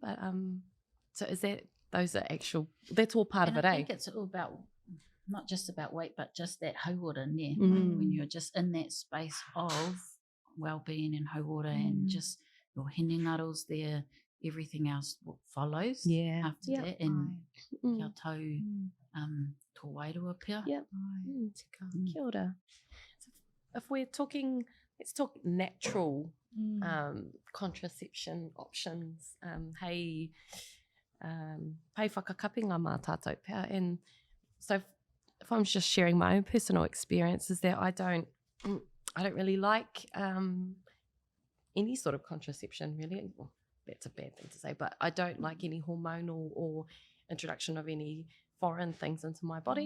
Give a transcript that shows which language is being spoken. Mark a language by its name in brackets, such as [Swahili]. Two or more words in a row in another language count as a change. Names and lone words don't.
[English] But so is that, those are actual, that's all part of it, I think it's all about, not just about weight, but just that hauora there, when you're just in that space of well-being and hauora and just your hinengaros there, everything else follows after that. [Māori] And kia tau tō wairua pia. Kia ora. [English] So if we're talking, let's talk natural contraception options. [Māori] Hei whakakapinga mā tātou pia. [English] And so if I'm just sharing my own personal experience, is that I don't really like any sort of contraception, really. Well, that's a bad thing to say, but I don't like any hormonal or introduction of any foreign things into my body.